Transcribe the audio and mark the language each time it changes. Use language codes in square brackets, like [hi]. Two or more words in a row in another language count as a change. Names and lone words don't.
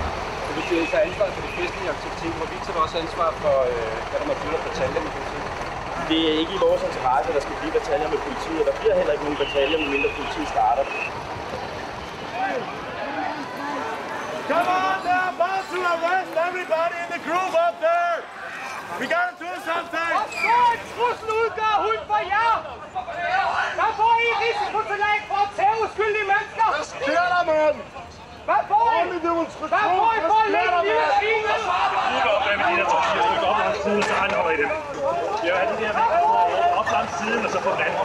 [da] Hvis vi tager ansvar for de festlige aktiviteter, hvor vi tager også ansvar for, hvad der må fylde bataljer med politiet. Det er ikke i vores interesse, at der skal blive bataljer med politiet, og der bliver heller ikke nogen bataljer, medmindre politiet starter. [en] Come on now, about to arrest everybody in the group up there! We gotta do something! [da] Trussel udgør hund for jer! Hvad får I risikotillæg for at tage uskyldige mennesker? Hvad sker der, mand? Hvad får I? Hvad får I for at lægge en lille svin? Nu går vi med de her torsier, så vi går op langs siden, så anholder I dem. Jeg vil have de der op langs siden, og så på den anden.